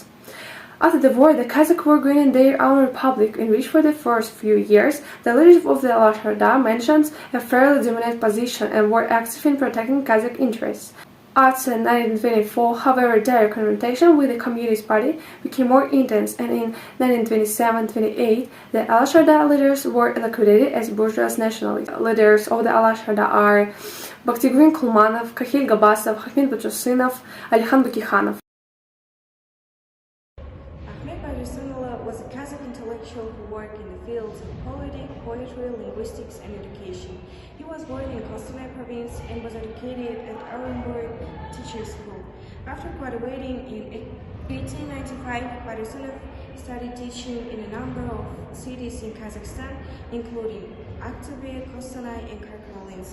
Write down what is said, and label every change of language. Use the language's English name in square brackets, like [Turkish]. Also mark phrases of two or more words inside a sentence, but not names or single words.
[English] After the war, the Kazakhs were granted their own republic, in which for the first few years, the leadership of the Alаш Орда maintained a fairly dominant position and were active in protecting Kazakh interests. After 1924, however, their confrontation with the Communist Party became more intense, and in 1927-28, the Alаш Орда leaders were liquidated as bourgeois nationalists. Leaders of the Alаш Орда are Bakhtigulin Kulmanov, Kahil Gabasov, Hakhmet Bachusynov, Alikhan Bakikhanov. Was a Kazakh intellectual who worked in the fields of politics, poetry, linguistics, and education. He was born in Kostanay province and was educated at Orenburg Teachers School. After graduating in 1895, Barysunov started teaching in a number of cities in Kazakhstan, including Aktobe, Kostanay, and Karkonolinsk.